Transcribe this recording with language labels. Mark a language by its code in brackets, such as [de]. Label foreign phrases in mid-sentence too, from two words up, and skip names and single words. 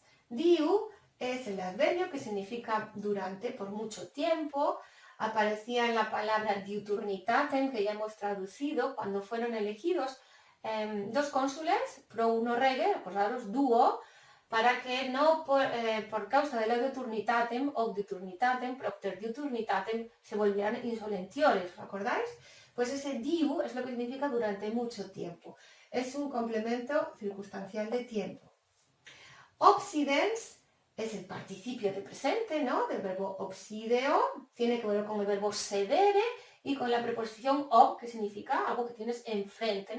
[es] Diu es el adverbio que significa durante, por mucho tiempo. Aparecía en la palabra diuturnitatem, que ya hemos traducido, cuando fueron elegidos dos cónsules, [la] pro uno rege, [es] acordaros, duo, para que no por causa de la diuturnitatem, [la] ob diuturnitatem, propter diuturnitatem, [es] se volvieran insolentiores, ¿os acordáis? Pues ese diu es lo que significa durante mucho tiempo. Es un complemento circunstancial de tiempo. Obsidens es el participio de presente, ¿no? Del verbo obsideo, tiene que ver con el verbo sedere y con la preposición ob, que significa algo que tienes enfrente, ¿no?